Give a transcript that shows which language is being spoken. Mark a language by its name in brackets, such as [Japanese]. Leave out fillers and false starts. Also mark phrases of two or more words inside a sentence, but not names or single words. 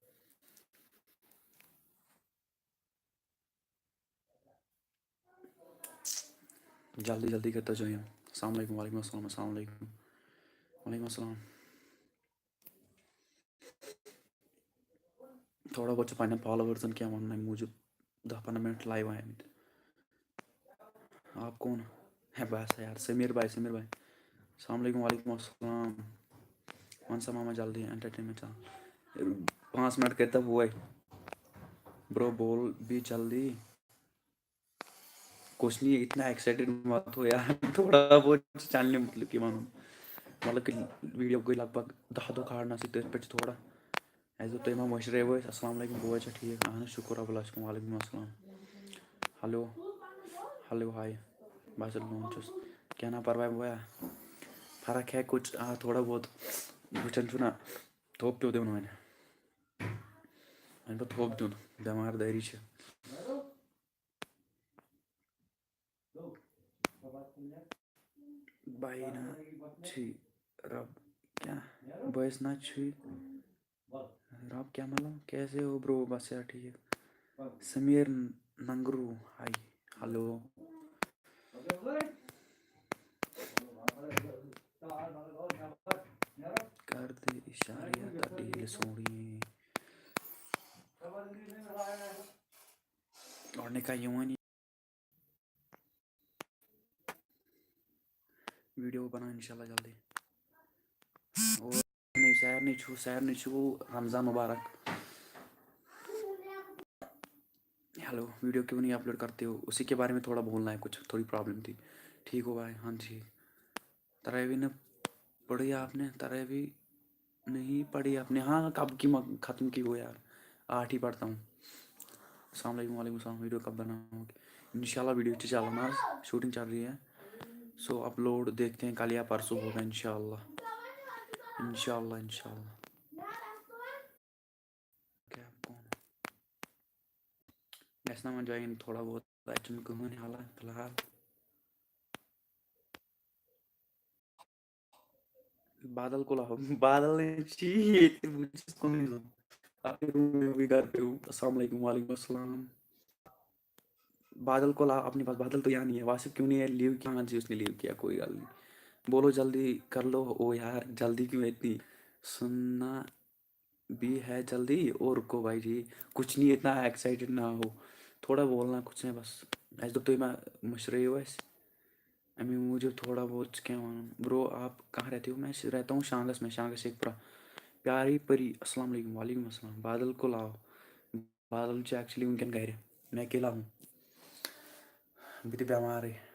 [Urdu] جلدی جلدی کرتا جوائن. [Arabic] السلام علیکم وعلیکم السلام. السلام علیکم وعلیکم السلام. [Kashmiri] تھوڑا بہت چھُ پنٛنٮ۪ن فالوورزَن کینٛہہ وَنُن اَمہِ موٗجوٗب 10-15 منٹ لایِو آمٕتۍ. [Urdu] آپ کون ہے بس یار سمیر بھائی سمیر بھائی. [Arabic] السلام علیکم وعلیکم السلام. [Urdu] ون سا ماما جلدی انٹرٹینمنٹ چل 5 منٹ کرتا ہوئے. برو بول بھی جلدی. کچھ نہیں اتنا ایکسائٹیڈ مت ہو یار, تھوڑا بہت چلنے مطلب کہ ون مطلب کہ [Kashmiri] ویڈیو گٔے لگ بگ 10 دۄہ کھالنَسٕے تٔتھۍ پٮ۪ٹھ چھِ تھوڑا اَسہِ دوٚپ تُہۍ ما مٔشرٲیوٕ أسۍ. [Arabic] السلام علیکم [Kashmiri] بوے چھا ٹھیٖک؟ اہن حظ [Arabic] شُکر رۄبُل عالمیٖن. وعلیکم السلام. [Kashmiri] ہیلو ہیلو ہاے بس لون چھُس. کینٛہہ نہ پرواے بویا فرق ہے کچھ تھوڑا بہت وٕچھان چھُ نہ تھوٚپ پیوٚ دِیُن وۄنۍ. وۄنۍ پیوٚ تھوٚپ دیُن بٮ۪مار دٲری چھِ. بھائی نا چھی رب کیا بٲیِس نا چھُے رب کیا [Urdu] مطلب کیسے ہو برو؟ بس یار ٹھیک. [Kashmiri] سمیر ننگرو ہائی ہلو. کر دے اشارے تٹیل سوڑیے گۄڈنِکۍ کا یِوٲنی ویڈیو بناو انشاءاللہ جلدی. اور سارنٕے چھُ رمضان مبارک. [Urdu] ہیلو ویڈیو کیوں نہیں اپلوڈ کرتے ہو؟ اسی کے بارے میں تھوڑا بولنا ہے, کچھ تھوڑی پرابلم تھی. ٹھیک ہو بھائی؟ ہاں ٹھیک. تراویح نے پڑھی آپ نے؟ تراویح نہیں پڑھی آپ نے؟ ہاں کب کی ختم کی وہ یار, 8 ہی پڑھتا ہوں. [Arabic] السلام علیکم وعلیکم السلام. [Urdu] ویڈیو کب بناؤ گے؟ انشاءاللہ ویڈیو چل رہا ہے, شوٹنگ چل رہی ہے. سو اپلوڈ دیکھتے ہیں کل یا پرسوں ہوگا انشاءاللہ. [Arabic] انشاءاللہ انشاءاللہ. [Kashmiri] کیا کون گژھِ نا وۄنۍ جوین تھوڑا بہت, اَتہِ چھُنہٕ کٕہٕنۍ حالا فی الحال. [Urdu] بادل کو لاو. [Kashmiri] بادل نے چھی ییٚتہِ بہٕ چھُس کُنُے زوٚن [Urdu] اپنے روم میں بھی گھر پہ ہوں. [Arabic] السلام علیکم وعلیکم السلام. [Urdu] بادل کو لاؤ اپنے پاس. بادل تو یہاں نہیں ہے. واسف کیوں نہیں ہے لیو کیا؟ ہاں جی اس نے لیو کیا, کوئی گل نہیں. بولو جلدی کر لو. او یار جلدی کیوں اتنی؟ سننا بھی ہے جلدی. اور رکو بھائی جی کچھ نہیں, اتنا ایکسائٹیڈ نہ ہو. تھوڑا بولنا کچھ ہے بس. [Kashmiri] اَسہِ دوٚپ تُہۍ ما مٔشرٲیِو اَسہِ اَمے موٗجوٗب تھوڑا بہت چھُ کینٛہہ وَنُن. [Urdu] برو آپ کہاں رہتے ہو؟ میں رہتا ہوں شانگس میں, شانگس شیخ پورہ. پیاری پری [Arabic] السلام علیکم وعلیکم السلام. [Urdu] بادل کو لاو. [Kashmiri] بادل چھُ ایکچُلی وٕنکٮ۪ن گرِ, [Urdu] میں اکیلا ہوں. [Kashmiri] بہٕ تہِ بٮ۪مارٕے.